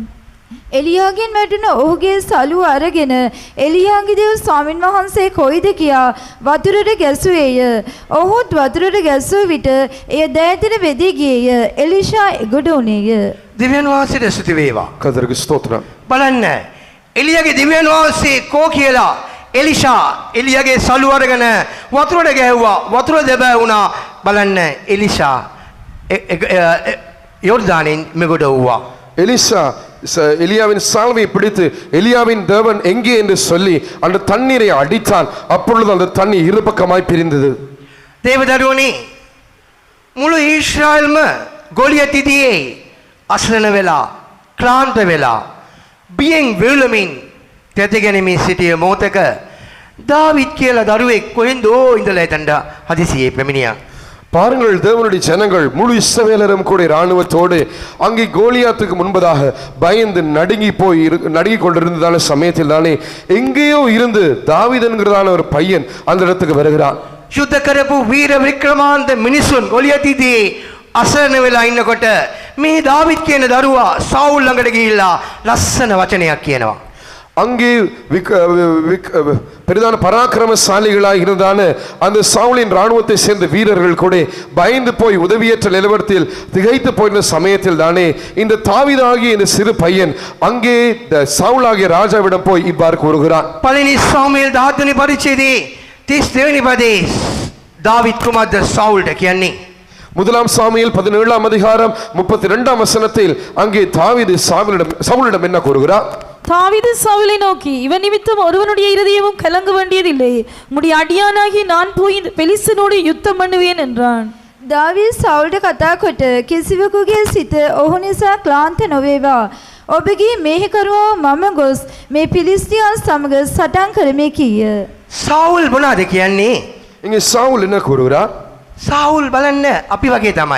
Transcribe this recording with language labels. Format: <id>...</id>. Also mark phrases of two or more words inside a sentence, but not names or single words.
<si>එලියාගෙන් වැටුණ ඔහුගේ සලුව අරගෙන එලියාගේ දේව ස්වාමින් වහන්සේ කොයිද කියා වතුරට ගැසුවේය. ඔහුත් වතුරට ගැසූ විට එය දෑතින වෙදී ගියේය. එලිෂා එගොඩ වුණේය. දිව්‍යන් වහන්සේට ස්තුති වේවා.</si> <ta>கர்த்தருக்கு ஸ்தோத்திரம்.</ta> <si>බලන්න එලියාගේ දිව්‍යන් වහන්සේ කෝ කියලා එලිෂා එලියාගේ සලුව අරගෙන වතුරට ගෑවුවා. වතුර දෙබෑ වුණා. බලන්න එලිෂා යෝර්දානෙන් මෙගොඩ වුණා.</si> <ta>எலிசா எலியாவின் சால்வை பிடித்து எலியாவின் தேவன் எங்கே என்று சொல்லி அந்த தண்ணீரை அடித்தான். அப்பொழுது அந்த தண்ணீர் இரு பக்கமாய் பிரிந்தது.</ta> <si>දේවදරුවනේ මුළු ඊශ්‍රායල්ම ගොලියතිදී අසරණ වෙලා ක්ලාන්ත වෙලා බියෙන් වෙලමින් තැතිගැනීමේ සිටිය මොහොතක දාවිත් කියලා දරුවෙක් කොහෙන්දෝ ඉඳලා එතනට හදිසියේ පැමිණියා.</si> <ta>பாருங்கள், தேவனுடைய ஜனங்கள் முழு இஸ்ரவேலரும் கூட இராணுவத்தோடு அங்கே கோலியாத்துக்கு முன்பதாக பயந்து நடுங்கி கொண்டிருந்ததான சமயத்தில் தானே எங்கேயோ இருந்து தாவீது என்கிறதான ஒரு பையன் அந்த இடத்துக்கு வருகிறான்.</ta> <si>යුද්ධ කරපු වීර වික්‍රමාන්ත මිනිසුන් ගොලියතිදී අසරණ වෙලා ඉන්නකොට මේ දාවිත් කියන දරුවා සවුල් ළඟට ගිහිල්ලා ලස්සන වචනයක් කියනවා.</si> <ta>அங்கே பெரிதான பராக்கிரமசாலிகளாக இருந்ததான அந்த சவுலின் இராணுவத்தை சேர்ந்த வீரர்கள் கூட பயந்து போய் உதவியற்ற நிலவரத்தில் திகைத்து போயிருந்த சமயத்தில் தானே இந்த தாவீதாகிய இந்த சிறு பையன் அங்கே சவுலாகிய ராஜாவிடம் போய் இவ்வாறு கூறுகிறான்.</ta> <si>පළවෙනි සාමුኤල් 17 වෙනි පරිච්ඡේදයේ 32 වෙනි පදයේ දාවිත් කුමාරද සවුල්ට කියන්නේ.</si> <ta>முதலாம் சாமுவேல் 17ஆம் அதிகாரம் 32ஆம் வசனத்தில் அங்கே தாவீது சவுலிடம் என்ன கூறுகிறார்? தாவீது சவுலை நோக்கி, இவன் நிமித்தம் ஒருவனுடைய இருதயமும் கலங்க வேண்டியதில்லை. உம்முடைய அடியானாகி நான் போய் பெலிஸ்தனோடு யுத்தம் பண்ணுவேன் என்றான்.</ta> <si>දාවීද් සවුල්ට කතා කොට කිසිවෙකුගේ සිත ඔහු නිසා ක්ලාන්ත නොවේවා. ඔබගේ මේහකරුවෝ මම ගොස් මේ පිලිස්තියන් සමග සටන් කරමි කීය. සවුල් මොනවාද කියන්නේ?</si> <ta>இங்கே சவுல் என்ன கூறுகிறார்?</ta> <si>සවුල් බලන්න අපි වගේ තමයි.</si>